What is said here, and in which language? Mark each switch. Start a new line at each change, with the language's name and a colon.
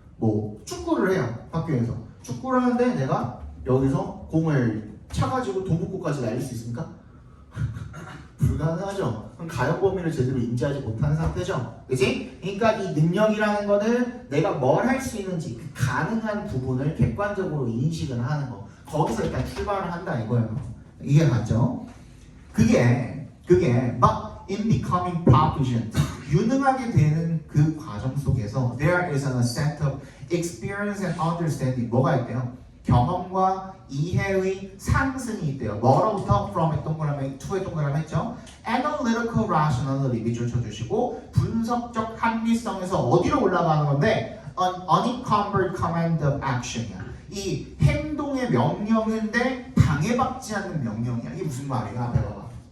Korean: 뭐 축구를 해요. 학교에서 축구를 하는데 내가 여기서 공을 차가지고 동북구까지 날릴 수 있습니까? 불가능하죠. 그럼 가용 범위를 제대로 인지하지 못하는 상태죠. 그치? 그러니까 이 능력이라는 거는 내가 뭘 할 수 있는지 그 가능한 부분을 객관적으로 인식을 하는 거. 거기서 일단 출발을 한다 이거예요. 이게 맞죠? 그게 막
English: in becoming proficient
Korean: 유능하게 되는 그 과정 속에서
English: there is an ascent of experience and understanding.
Korean: 뭐가 있대요? 경험과 이해의 상승이 있대요. 뭐로부터? from의 동그라미, to의 동그라미 했죠?
English: analytical rationality
Korean: 밑줄 쳐주시고 분석적 합리성에서 어디로 올라가는 건데
English: an unencumbered command of action
Korean: 이야. 이 행동의 명령인데 방해받지 않는 명령이야. 이게 무슨 말이야? 앞에 봐봐.